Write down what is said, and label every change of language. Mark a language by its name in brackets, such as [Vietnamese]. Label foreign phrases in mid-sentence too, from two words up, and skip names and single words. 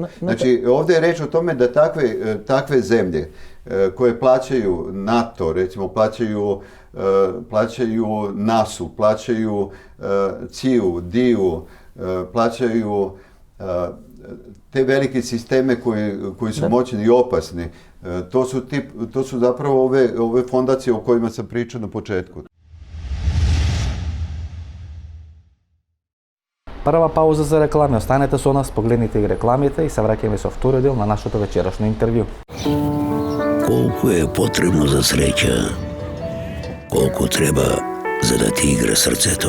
[Serbian] Znači ovdje je reč o tome da takve zemlje koje plaćaju NATO, recimo plaćaju NASU, plaćaju CIA-u, DIA-u, plaćaju te velike sisteme koji su moćni i opasni. To su zapravo ove fondacije o kojima sam pričao na početku. [Macedonian] Прва пауза за реклами. Останете со нас, погледнете и рекламите и се враќаме со втори дел на нашето вечерашно интервју. Колку е потребно за среќа, колку треба за да ти игра срцето.